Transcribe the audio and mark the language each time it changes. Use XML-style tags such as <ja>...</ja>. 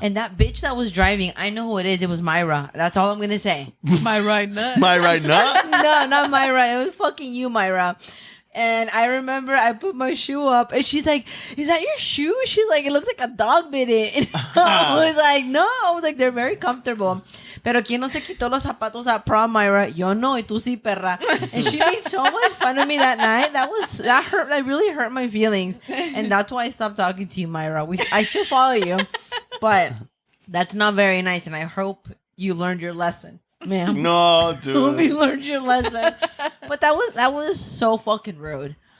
<en>And that bitch that was driving, I know who it is. It was Myra. That's all I'm gonna say. My right nut. My right nut? No, not Myra. It was fucking you, Myra. And I remember I put my shoe up, and she's like, "Is that your shoe?" She's like, "It looks like a dog bit it." And I was like, "No." I was like, "They're very comfortable."</en> <es>Pero ¿quién no se quitó los zapatos</es> <en>at prom,</en> <es>Myra? Yo no, y tú sí, perra.</es> <en>And she made so much fun of me that night. That hurt. That really hurt my feelings. And that's why I stopped talking to you, Myra. I still follow you, but that's not very nice. And I hope you learned your lesson, ma'am. No, dude. Hope you learned your lesson. But that was so fucking rude.</en>